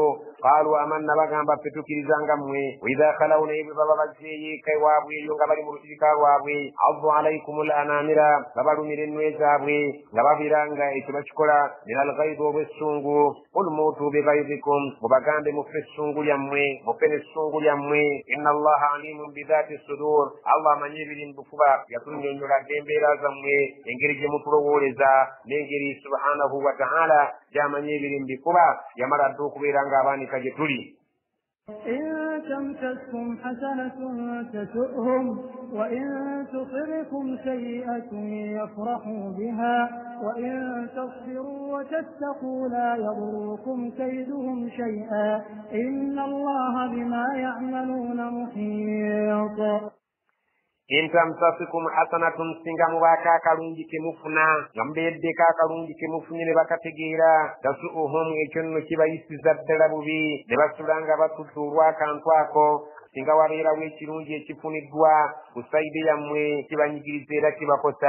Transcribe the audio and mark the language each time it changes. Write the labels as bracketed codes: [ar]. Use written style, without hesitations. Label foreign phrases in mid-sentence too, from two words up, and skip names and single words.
[ar] قالوا آمنا, [lg] bagamba ffe tukkiriza nga mmwe. [ar] وإذا خلوا, [lg] naye bwe baba bazzeeyo eka ewaabwe eyo nga bali mu lusirika lwabwe, [ar] عضوا عليكم الأنامل, [lg] babalumira ennwe zaabwe nga babeera nga ekyo bakikola [ar] من الغيظ [lg] olw'essungu. [ar] قل موتوا بغيظكم, [lg] mubagambe mufe essungu lyammwe, mufe n'essungu lyammwe. [ar] إن الله عليم بذات الصدور, [lg] Allah amanyi ebiri mu bufuba. Yatunnyonnyoladde embeera zammwe, engeri gye mutulowooleza n'engeri [ar] سبحانه وتعالى [lg] gy'amanyi ebiri mu bifuba. Yamala dde okubeera ng'abaanika gye tuli. [ar] إن تمسسكم حسنة تسؤهم وإن تصبكم سيئة يفرحوا بها وإن تصبروا وتتقوا لا يضركم كيدهم شيئا إن الله بما يعملون محيط. إن تمسسكم حسنة, [lg] singa mubaka akalungi ke mufuna nga mubeeddeko akalungi ke mufunye ne bakategeera, tasu'uhum, ekyo nno kibayisiza ddala bubi, ne basula nga batudde olw'akantu ako. Singa wabeerawo ekirungi ekifuniddwa ku sayidi yammwe, kibanyigiriza era kibakosa.